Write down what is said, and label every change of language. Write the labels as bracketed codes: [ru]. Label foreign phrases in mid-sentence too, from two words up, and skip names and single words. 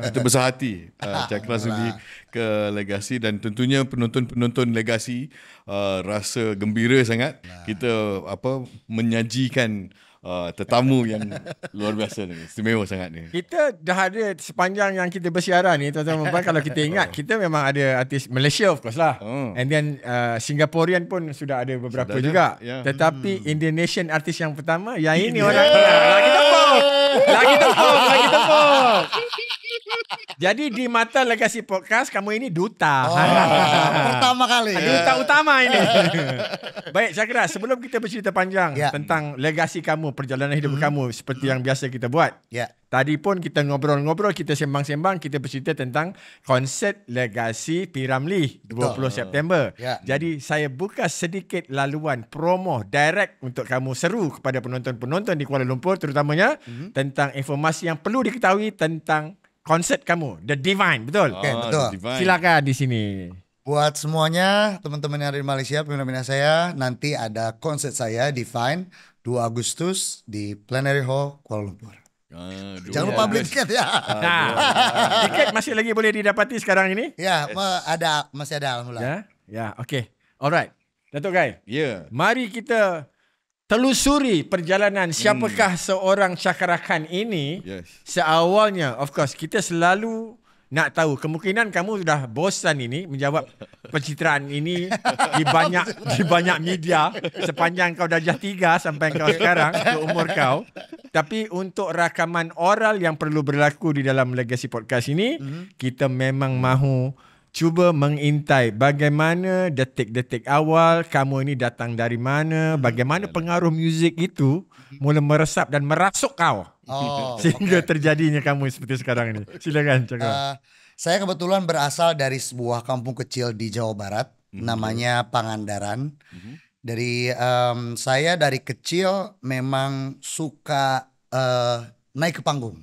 [ms] Kita besar hati Cakra sudi ke Legasi, dan tentunya penonton-penonton Legasi rasa gembira sangat kita menyajikan tetamu yang luar biasa ni, istimewa sangat ni. Kita dah ada sepanjang yang kita bersiaran ni, tuan-tuan dan puan, kalau kita ingat, kita memang ada artis Malaysia [en] of course [ms] lah. [en] And then Singaporean [ms] pun sudah ada beberapa Sudah ada, juga. ya. Tetapi Indonesian artis yang pertama, yang ini orang lagi tepuk. Lagi tepuk. Jadi di mata Legasi Podcast, kamu ini duta. Pertama kali. Duta utama ini. Baik, Cakra, sebelum kita bercerita panjang tentang legasi kamu, perjalanan hidup kamu seperti yang biasa kita buat. Ya. Tadi pun kita ngobrol-ngobrol, kita sembang-sembang, kita bercerita tentang konsert Legasi P. Ramlee 20 September. Ya. Jadi saya buka sedikit laluan promo direct untuk kamu seru kepada penonton-penonton di Kuala Lumpur terutamanya tentang informasi yang perlu diketahui tentang konsert kamu, The Divine, betul? Okay, betul. Silakan di sini. [id] Buat semuanya, teman-teman yang ada di Malaysia, peminat-peminat saya, nanti ada konsert saya Divine 2 Agustus di Plenary Hall Kuala Lumpur. Jangan lupa beli tiket ya. [ms] Tiket masih lagi boleh didapati sekarang ini? [id] Ya, masih ada alhamdulillah. [ms] Ya, okey. Alright. Datuk Gai. Ya. Mari kita telusuri perjalanan siapakah seorang Cakra Khan ini. Yes. Seawalnya, [en] of course, [ms] kita selalu nak tahu. Kemungkinan kamu sudah bosan ini menjawab pencitraan ini di banyak media sepanjang kau darjah 3 sampai kau sekarang ke umur kau. Tapi untuk rakaman oral yang perlu berlaku di dalam Legasi Podcast ini, kita memang mahu cuba mengintai bagaimana detik-detik awal kamu ini datang dari mana, bagaimana pengaruh muzik itu mula meresap dan merasuk kau. Sehingga terjadinya kamu seperti sekarang ini. Silakan cakap. [id] Saya kebetulan berasal dari sebuah kampung kecil di Jawa Barat, namanya Pangandaran. Saya dari kecil memang suka naik ke panggung.